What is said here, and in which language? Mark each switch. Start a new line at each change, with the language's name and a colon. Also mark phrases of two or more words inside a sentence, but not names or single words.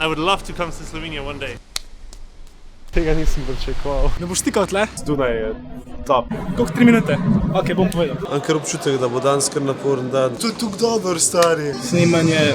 English: I would love to come to Slovenia one day.
Slovenian: Tega nisem pričakoval. Ne boš stikal tle? Dunaj je top. Koliko 3 minute? Ok, bom povedal. Imam kar občutek, da bo danes kar naporen dan. To je tako dober, stari. Snemanje.